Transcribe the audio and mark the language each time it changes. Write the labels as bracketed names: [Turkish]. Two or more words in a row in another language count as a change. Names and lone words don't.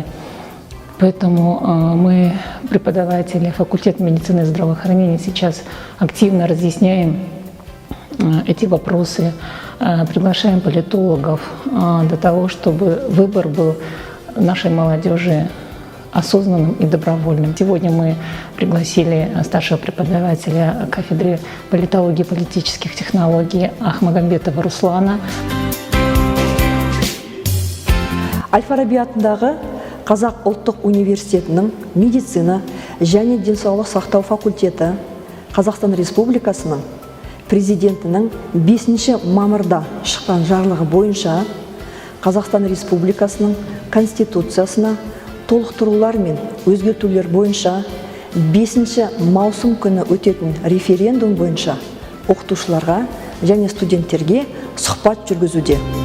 [Russian] Поэтому мы, преподаватели факультета медицины и здравоохранения, сейчас активно разъясняем эти вопросы, приглашаем политологов для того, чтобы выбор был нашей молодежи осознанным и добровольным. Сегодня мы пригласили старшего преподавателя кафедры политологии и политических технологий Ахмагамбетова Руслана. [Kazakh] Аль-Фараби атындағы Қазақ ұлттық университетінің медицина және денсаулық сақтау факультеті Қазақстан Республикасының президентінің 5 мамырда шыққан жарлығы бойынша Қазақстан Республикасының Конституциясына толықтырулар мен өзгертулер бойынша 5 маусым күні өтетін референдум бойынша оқытушыларға және студенттерге сұхбат жүргізуде.